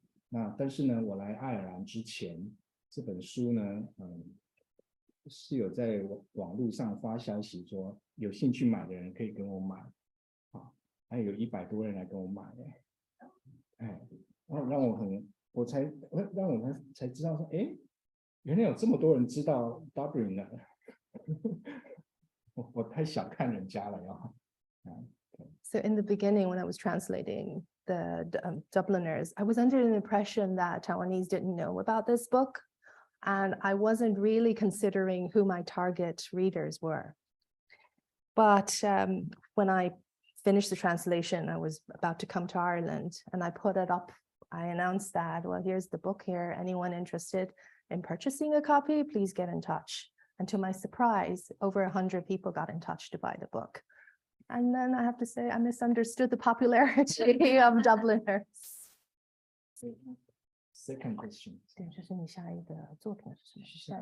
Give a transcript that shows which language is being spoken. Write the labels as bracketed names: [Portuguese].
[Chinese] 那但是呢，我来爱尔兰之前，这本书呢，是有在网络上发消息说有兴趣买的人可以跟我买，还有100多人来跟我买，然后让我才知道说，原来有这么多人知道 Dubliners。我太小看人家了呀。 [English] So in the beginning, when I was translating the Dubliners, I was under the impression that Taiwanese didn't know about this book, and I wasn't really considering who my target readers were. But when I finished the translation, I was about to come to Ireland, and I put it up. I announced that, well, here's the book here. Anyone interested in purchasing a copy, please get in touch. And to my surprise, over 100 people got in touch to buy the book. And then I have to say, I misunderstood the popularity of Dubliners. Second question. [Chinese] 对，这是你下一个作品是什么？